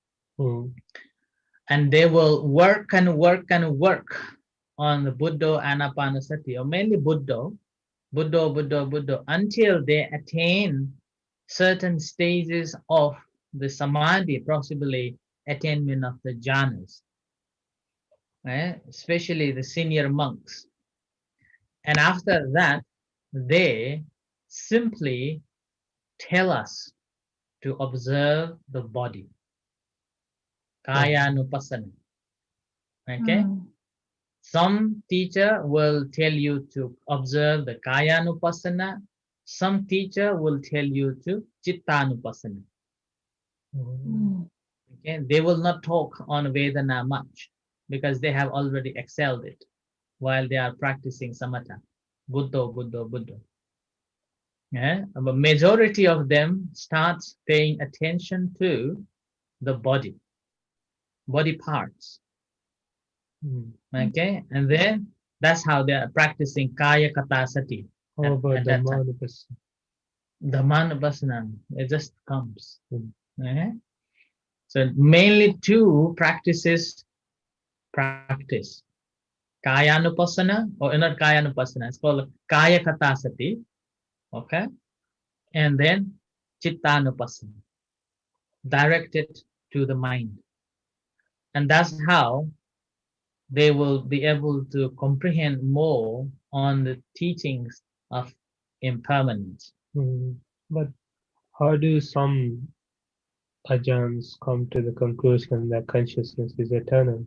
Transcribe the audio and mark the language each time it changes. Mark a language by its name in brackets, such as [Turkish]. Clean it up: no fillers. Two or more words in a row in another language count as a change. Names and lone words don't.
[English] And they will work and work and work on the Buddha anapanasati, or mainly Buddha, until they attain certain stages of the Samadhi, possibly attainment of the Jhanas, especially the senior monks. And after that, they simply tell us to observe the body. [Pali] Kaya nupassana. [English] Okay? Some teacher will tell you to observe the [Pali] kaya nupassana. [English] Some teacher will tell you to [Pali] chitta nupassana. [English] Okay? They will not talk on Vedana much because they have already excelled it while they are practicing samatha. Buddha. Yeah? But majority of them starts paying attention to the body parts. Okay, and then that's how they are practicing [Pali] kaya kata sati. [English] How about the manupasana? The manupasana, it just comes. Okay? So mainly 2 practices practice. [Pali] Kaya nupassana, [English] or not [Pali] kaya nupassana, [English] it's called [Pali] kaya kata sati. [English] Okay, and then [Pali] chitta nupassana, [English] directed to the mind. And that's how they will be able to comprehend more on the teachings of impermanence. But how do some ajahns come to the conclusion that consciousness is eternal?